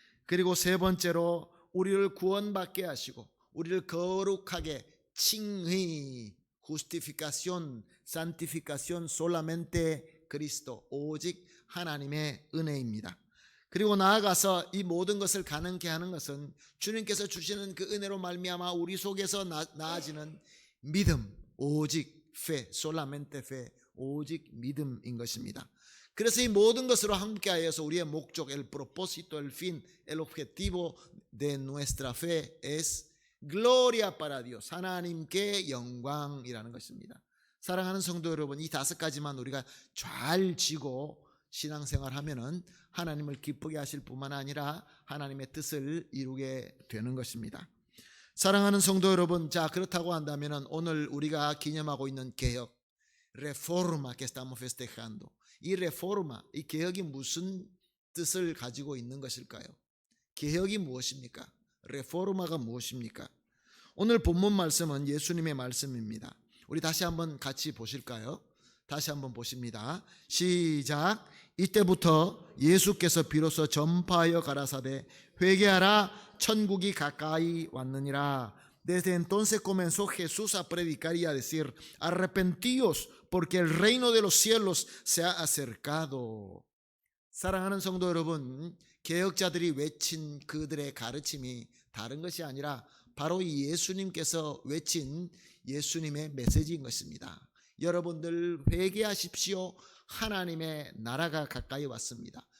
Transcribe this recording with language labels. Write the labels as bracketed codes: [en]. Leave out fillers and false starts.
[ko] 그리고 세 번째로 우리를 구원받게 하시고 우리를 거룩하게 칭의, [es] justificación, santificación solamente Cristo, [ko] 오직 하나님의 은혜입니다. 그리고 나아가서 이 모든 것을 가능케 하는 것은 주님께서 주시는 그 은혜로 말미암아 우리 속에서 나아지는 믿음, 오직 fe, [es] solamente fe, [ko] 오직 믿음인 것입니다. 그래서 이 모든 것으로 함께하여서 우리의 목적, [es] el propósito, el fin, el objetivo de nuestra fe es gloria para Dios, [ko] 하나님께 영광이라는 것입니다. 사랑하는 성도 여러분, 이 다섯 가지만 우리가 잘 지고 신앙생활하면은 하나님을 기쁘게 하실 뿐만 아니라 하나님의 뜻을 이루게 되는 것입니다. 사랑하는 성도 여러분, 자 그렇다고 한다면은 오늘 우리가 기념하고 있는 개혁, [es] reforma que estamos festejando, [ko] 이 reforma, 이 개혁이 무슨 뜻을 가지고 있는 것일까요? 개혁이 무엇입니까? reforma가 무엇입니까? 오늘 본문 말씀은 예수님의 말씀입니다. 우리 다시 한번 같이 보실까요? 다시 한번 보십니다. 시작. 이때부터 예수께서 비로소 전파하여 가라사대 회개하라 천국이 가까이 왔느니라. [es] Desde entonces comenzó Jesús a predicar y a decir, arrepentíos porque el reino de los cielos se ha acercado. [ko] 사랑하는 성도 여러분, 개혁자들이 외친 그들의 가르침이 다른 것이 아니라 바로 이 예수님께서 외친 예수님의 메시지인 것입니다. 여러분들 회개하십시오. 하나님의 나라가 가까이 왔습니다.